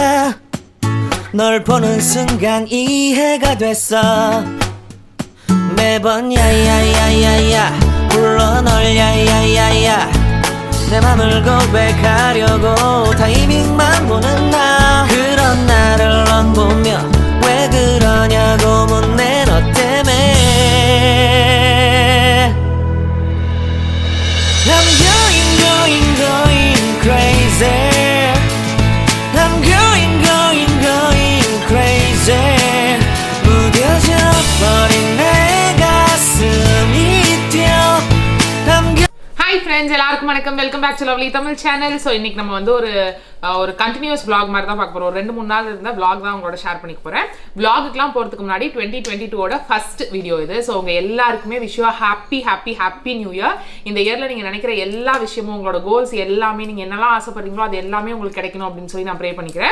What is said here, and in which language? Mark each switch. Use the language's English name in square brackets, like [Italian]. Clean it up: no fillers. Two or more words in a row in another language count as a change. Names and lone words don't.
[Korean] 널 보는 순간 이해가 됐어 매번 야야야야야 불러 널 야야야야 내 맘을 고백하려고 타이밍만 보는 나 그런 나를 넌 보며 왜 그러냐고 묻네 너 때문에 [English] I'm going crazy I'm going crazy [Korean] 무뎌져 버린 내 가슴이 뛰어 [English] Hi friends, [Tamil] எல்லாருக்கும் வணக்கம். [English] welcome back to lovely Tamil channel. [Tamil] ஸோ இன்னைக்கு நம்ம வந்து ஒரு [English] continuous vlog [Tamil] மாதிரி தான் பார்க்க போறோம். ஒரு 2-3 நாள் இருந்த vlog தான் உங்களோட ஷேர் பண்ணிக்க போறேன். vlogக்குலாம் போறதுக்கு முன்னாடி 2022ஓட [English] first video [Tamil] இது. ஸோ உங்க எல்லாருக்குமே [English] wish you happy new year. [Tamil] இந்த இயர்ல நீங்க நினைக்கிற எல்லா விஷயமும் உங்களோட கோல்ஸ் எல்லாமே நீங்க என்னெல்லாம் ஆசைப்படுறீங்களோ அது எல்லாமே உங்களுக்கு கிடைக்கணும் அப்படின்னு சொல்லி நான் ப்ரே பண்ணிக்கிறேன்.